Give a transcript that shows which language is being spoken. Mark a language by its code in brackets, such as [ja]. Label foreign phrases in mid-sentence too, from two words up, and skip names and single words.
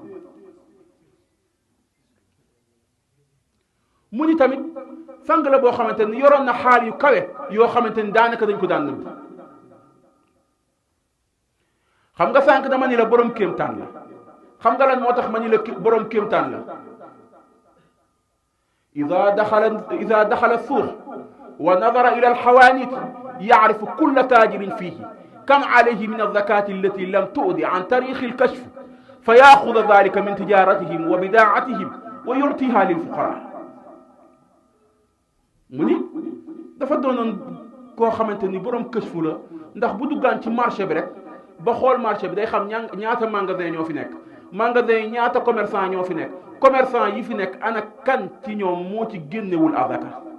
[wo] mu ni tamit sang la boo xamante ni yoroon na xaal yu kawe yoo xamante ni daanaka dañ ko daan nëbb xam nga sànq dama ni la borom kéemtaan la xam nga lan moo tax ma ni la borom kéemtaan la [ar] إذا دخل سوق ونظر إلى الحوانيت يعرف كل تاجر فيه كم عليه من الزكاة التي لم تؤد عن طريق الكشف فيأخذ ذلك من تجارتهم وبضاعتهم ويعطيها للفقراء [wo] mu ni dafa doonoon koo xamante ni borom kësfu la ndax bu duggaan ci marché bi rek ba xool marché bi day xam ñaata magasin ñoo fi nekk magasin yi ñaata commerçant ñoo fi nekk commerçant yi fi nekk ana kan ci ñoom moo ci génnewul azaka